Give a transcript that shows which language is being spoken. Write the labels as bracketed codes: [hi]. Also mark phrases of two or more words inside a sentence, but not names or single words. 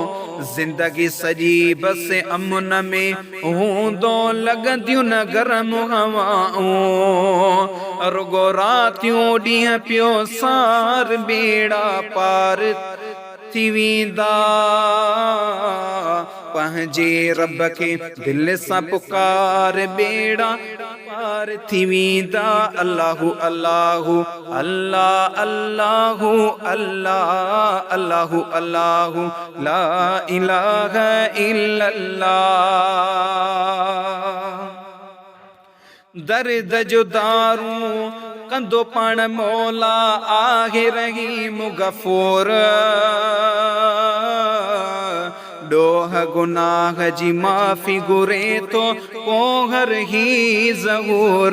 [sd] ज़िंदगी सॼी बस अमन में हूंदो लॻंदियूं न गरम हवाऊं। रुगो रातियूं ॾींहं पियो सार बेड़ा पार थी वेंदा। पंहिंजे रब खे दिल सां पुकार बेड़ा पार थी वेंदा। [ar] الله الله الله الله الله الله الله لا إله إلا الله. [sd] दर्द जो दारू कंदो पाण मौला आहे रहीम गफूर। ॾोह गुनाह जी माफ़ी घुरे थो पोहर ही ज़हूर।